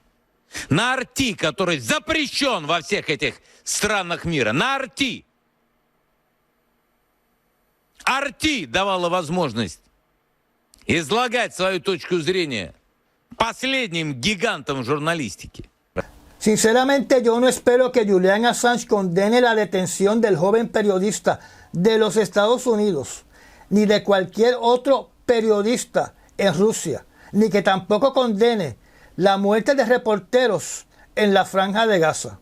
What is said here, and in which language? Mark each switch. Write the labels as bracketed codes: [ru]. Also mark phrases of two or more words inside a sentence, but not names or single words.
[ru] На Арти, который запрещен во всех этих странах мира. На Арти. Арти давала возможность излагать свою точку зрения последним гигантам журналистики. [es] Sinceramente, yo no espero que Julian Assange condene la detención del joven periodista de los Estados Unidos, ni de cualquier otro periodista en Rusia, ni que tampoco condene la muerte de reporteros en la Franja de Gaza.